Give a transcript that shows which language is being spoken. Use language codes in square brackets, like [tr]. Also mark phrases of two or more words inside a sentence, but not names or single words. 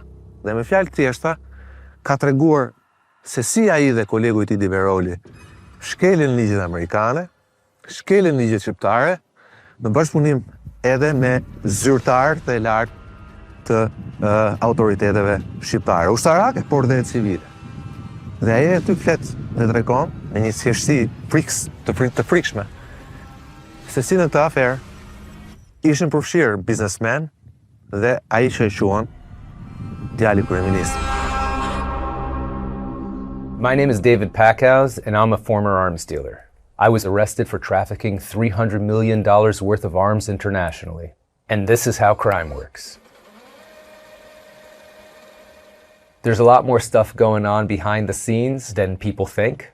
[sq] Dhe me fjalë thjeshta ka treguar se si ai dhe kolegu I tij Diveroli shkelin ligjet amerikane, shkelin ligjet shqiptare në bashkëpunim edhe me zyrtarët e lartë të autoriteteve shqiptare, ushtarake, por dhe civile. Dhe ai aty flet dhe tregon me një thjeshtësi të frikshme se si në të aferë ishin përfshirë biznesmen dhe ai që e quhen djali I kryeministit. [en] My name is David Packouz, and I'm a former arms dealer. I was arrested for trafficking $300 million worth of arms internationally. And this is how crime works. There's a lot more stuff going on behind the scenes than people think.